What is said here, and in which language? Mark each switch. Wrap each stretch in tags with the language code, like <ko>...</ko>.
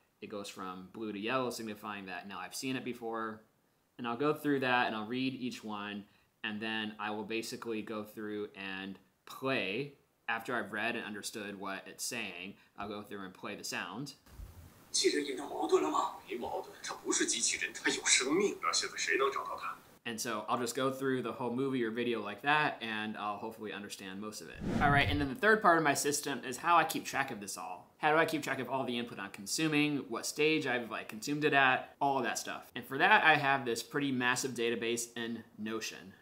<en>It goes from blue to yellow, signifying that now I've seen it before. And I'll go through that and I'll read each one, and then I will basically go through and play. After I've read and understood what it's saying, I'll go through and play the sound.</en> <zh>汽人演到矛盾了吗？没矛盾，它不是机器人，它有生命。那现在谁能找到它？</zh> <en>And so I'll just go through the whole movie or video like that, and I'll hopefully understand most of it. All right, and then the third part of my system is how I keep track of this all. How do I keep track of all the input I'm consuming, what stage I've consumed it at, all of that stuff. And for that, I have this pretty massive database in Notion.</en>